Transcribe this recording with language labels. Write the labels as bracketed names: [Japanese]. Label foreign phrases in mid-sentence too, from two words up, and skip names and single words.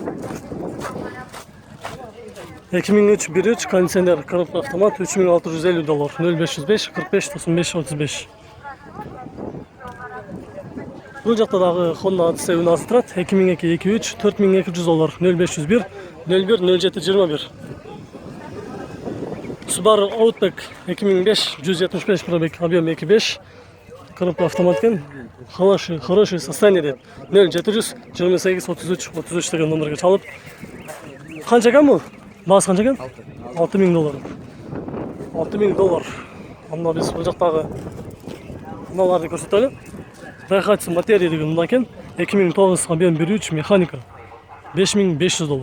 [Uzbek] 2003 1.3 konditsioner, [Russian] коробка avtomat [Uzbek] $3650. 0505 45 95 35. Bu yoqdagi Honda Odyssey unasi turadi. 2002 2.3 $4200. 0501 01 07 21. Subaru Outback 2005 175 [Russian] пробег, объем [Uzbek] 2.5. [Russian] Коробка автомат ekan. Хороший состояние. [Uzbek] 0700 28 33 33 degan nomerga chalib. Qancha ekan bu? Bas qancha ekan? $6000. $6000. Ammo biz bu yoqdagi unalarni ko'rsataylik. Daihatsu Materia degan undan ekan. 2009 объем 1.3 mexanika. $5500.